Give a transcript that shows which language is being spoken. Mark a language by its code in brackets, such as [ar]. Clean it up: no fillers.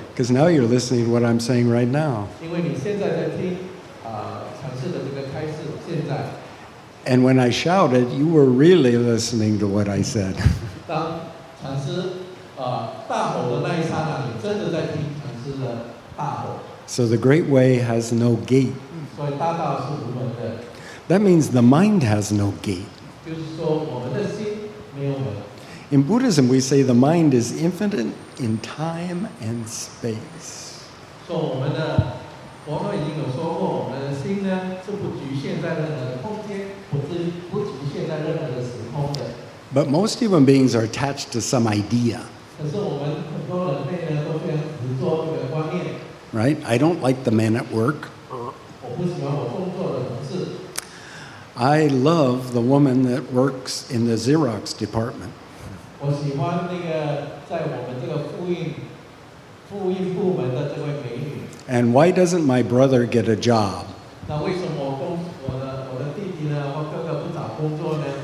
[en] Because now you're listening to what I'm saying right now. [zh] 因为你现在在听阐释的这个开示，现在。 [en] And when I shouted, you were really listening to what I said. [zh] 当禅师大吼的那一刹那，你真的在听禅师的大吼。 [en] So the great way has no gate. [zh] 所以大道是无门的， [en] That means the mind has no gate. [zh] 就是说我们的心没有门。 [en] In Buddhism, we say the mind is infinite in time and space. [zh] 说我们的佛陀已经有说过，我们的心呢是不局限在任何的空间，不局限在任何的时空的。 [en] But most human beings are attached to some idea, [zh] 可是我们很多人类呢都非常执着这个观念， [en] right? I don't like the man at work. [zh] 我不喜欢我工作的同事， [en] I love the woman that works in the Xerox department. [zh] 我喜欢那个在我们这个复印部门的这位美女。 [en] And why doesn't my brother get a job? [zh] 那为什么我的弟弟呢或哥哥不找工作呢？